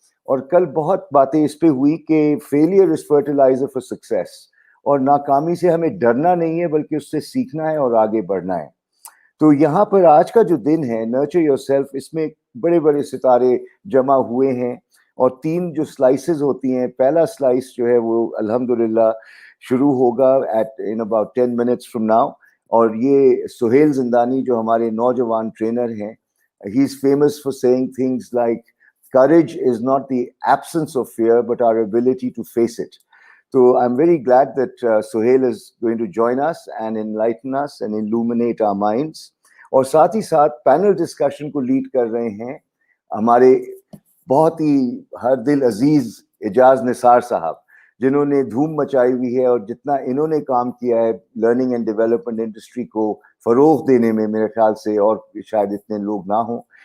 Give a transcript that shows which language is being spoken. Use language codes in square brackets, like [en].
[ur] اور کل بہت باتیں اس پہ ہوئی کہ [en] failure is fertiliser for success, [ur] اور ناکامی سے ہمیں ڈرنا نہیں ہے بلکہ اس سے سیکھنا ہے اور آگے بڑھنا ہے. تو یہاں پر آج کا جو دن ہے نرچر یور سیلف, اس میں بڑے بڑے ستارے جمع ہوئے ہیں اور تین جو سلائسز ہوتی ہیں. پہلا سلائس جو ہے وہ الحمدللہ شروع ہوگا [en] in about 10 minutes from now. [ur] اور یہ سہیل زندانی جو ہمارے نوجوان ٹرینر ہیں, [en] he is famous for saying things like courage is not the absence of fear but our ability to face it. So I'm very glad that Sohail is going to join us and enlighten us and illuminate our minds. [ur] اور ساتھ ہی ساتھ panel discussion کو lead کر رہے ہیں ہمارے بہت ہی ہر دل عزیز اجاز نثار صاحب, جنہوں نے دھوم مچائی ہوئی ہے اور جتنا انہوں نے کام کیا ہے لرننگ اینڈ ڈیولپمنٹ انڈسٹری کو فروغ دینے میں, میرے خیال سے اور شاید اتنے لوگ نہ ہوں.